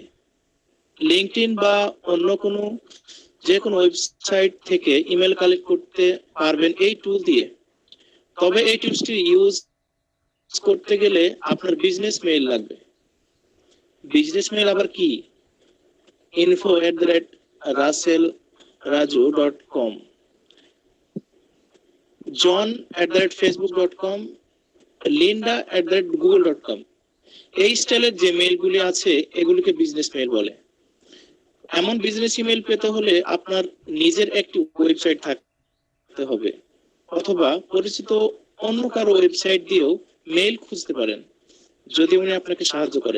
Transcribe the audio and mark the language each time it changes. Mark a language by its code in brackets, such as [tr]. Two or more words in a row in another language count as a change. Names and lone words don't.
[bn] লিঙ্কডইন বা অন্য কোনো যে কোনো ওয়েবসাইট থেকে [en] email collect [bn] করতে পারবেন এই টুল দিয়ে। তবে এই টুলসটি ইউজ করতে গেলে আপনার [en] business mail [bn] লাগবে। [en] business mail [bn] আবার কি? info@russellraju.com, john@facebook.com, linda@google.com। এই স্টাইলের যে মেইলগুলি আছে এগুলিকে [en] business mail [bn] বলে। এমন [en] business email [bn] পেতে হলে আপনার নিজের একটি ওয়েবসাইট থাকতে হবে, অথবা পরিচিত অন্য কারো ওয়েবসাইট দিয়েও মেইল খুঁজতে পারেন যদি উনি আপনাকে সাহায্য করেন।